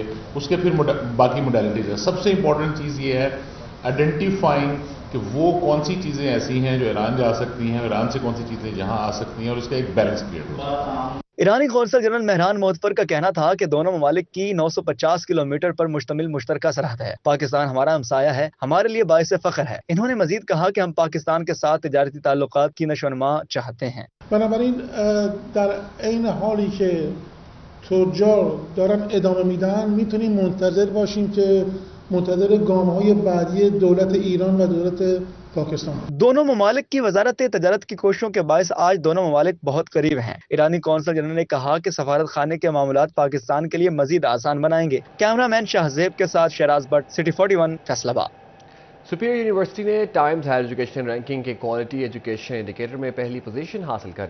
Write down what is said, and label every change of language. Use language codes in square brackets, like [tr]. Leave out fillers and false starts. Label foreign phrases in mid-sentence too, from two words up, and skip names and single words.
[ur] اس کے پھر باقی موڈیلٹیز ہیں۔ سب سے امپورٹنٹ چیز یہ ہے آئیڈینٹیفائنگ کہ وہ کون سی چیزیں ایسی ہیں جو ایران جا سکتی ہیں، ایران سے کون سی چیزیں جہاں آ سکتی ہیں، اور اس کا ایک [en] balance create [ur] ہو۔ ایرانی قونصل جنرل مہران محدفر کا کہنا تھا کہ دونوں ممالک کی 950 کلومیٹر پر مشتمل مشترکہ سرحد ہے۔ پاکستان ہمارا ہمسایہ ہے، ہمارے لیے باعث فخر ہے۔ انہوں نے مزید کہا کہ ہم پاکستان کے ساتھ تجارتی تعلقات کی نشوونما چاہتے ہیں۔ [fa] بنابراین در عین حالی که تجار دارن ادامه میدن میتونیم منتظر باشیم که منتظر گام‌های بعدی دولت ایران و دولت پاکستان۔ [ur] دونوں ممالک کی وزارت تجارت کی کوششوں کے باعث آج دونوں ممالک بہت قریب ہیں۔ ایرانی قونصل جنرل نے کہا کہ سفارت خانے کے معاملات پاکستان کے لیے مزید آسان بنائیں گے۔ کیمرہ مین شاہزیب کے ساتھ شہراز بٹ، سٹی 41، فیصل آباد۔ سپیریئر یونیورسٹی نے ٹائمز ہائر ایجوکیشن رینکنگ کے [en] quality education indicator [ur] میں پہلی پوزیشن حاصل کر لی۔